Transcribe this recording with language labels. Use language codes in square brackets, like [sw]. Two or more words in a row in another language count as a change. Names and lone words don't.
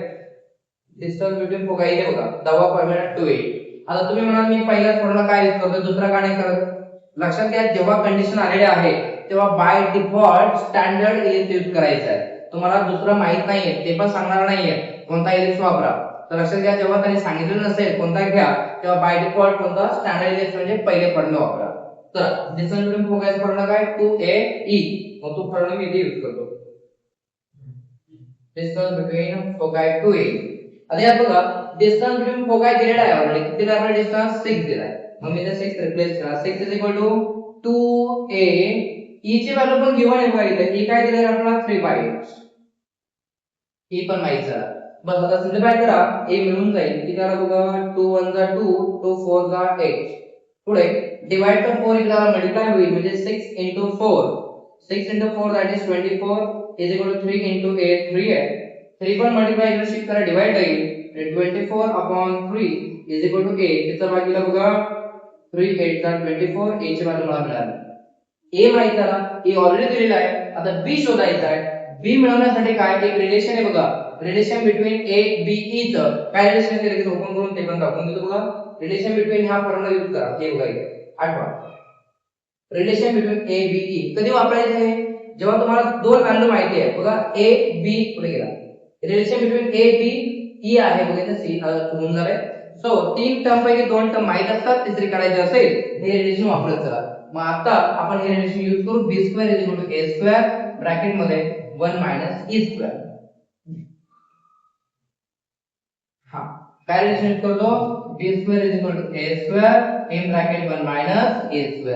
[en] distance between foci [mr] इथे बघा दहावा फॉर्म्युला 2a आता तुम्ही म्हणाल मी पहिलाच फॉर्म्युला काय यूज करतो दुसरा का नाही करत लक्षात घ्या जेव्हा कंडिशन आलेले आहे तेव्हा [en] by default standard ellipse use [mr] करायचा आहे तुम्हाला दुसरा माहित नाहीये ते पण सांगणार नाहीये कोणता इलिप्स वापरा तर लक्षात घ्या जेव्हा त्यांनी सांगितलं नसेल कोणता घ्या तेव्हा [en] by default [mr] कोणता [en] standard ellipse [mr] म्हणजे पहिले फॉर्म्युला वापरा तर [en] distance between [mr] फोकायचा फॉर्म्युला काय 2ae मग तो फॉर्म्युला मी इथे यूज करतो [en] distance between foci [mr] 2a आता यात बघा [en] distance between foci [mr] दिलेला आहे ऑलरेडी किती दिला आहे डिस्टन्स 6 दिला आहे मग मी ते 6 रिप्लेस करा 6 2a e ची व्हॅल्यू पण गिवन आहे बघा इथे e काय दिलं आहे आपल्याला 3/8 e पण माहित झाला बस आता सिम्प्लिफाय करा a मिळून जाईल किती आला बघा 2 1 जा 2 2 4 जा 8 पुढे डिवाइड कर 4 इकडे मल्टिप्लाय होईल म्हणजे [en] 6 into 4 6 into 4 that is 24 is equal to 3 into 8 [mr] 3 आहे 3 पण मल्टिप्लाय इकडे शिफ्ट करा डिवाइड होईल [en] 24 upon 3 is equal to 8 [mr] त्याचा भागीला बघा 3 8 जा 24 a ची व्हॅल्यू मला मिळाली a माहित झाला a ऑलरेडी दिलेला आहे आता b शोधायचा आहे b मिळवण्यासाठी काय एक रिलेशन आहे बघा [en] relation between [mr] a b e च काय रिलेशन आहे ते ओपन करून ते पण दाखवून देतो बघा [en] relation between [mr] हा फॉर्म्युला यूज करा हे बघा इथे आठवा [en] relation between [mr] a b e कधी वापरायचं आहे जेव्हा तुम्हाला दोन व्हॅल्यू माहिती आहे बघा a b पुढे गेला [en] relation between [mr] a b e आहे बघा इथे c होऊन झालंय सो तीन टर्म पैकी दोन टर्म माहित असतात तिसरी काढायची असेल हे रिलेशन वापरत चला मग आता आपण हे [en] relation use [mr] करू b² = a² ब्रॅकेट मध्ये 1 - e². हा काय [en] relation use [mr] करतो b² = a² [en] in bracket [mr] 1 - e².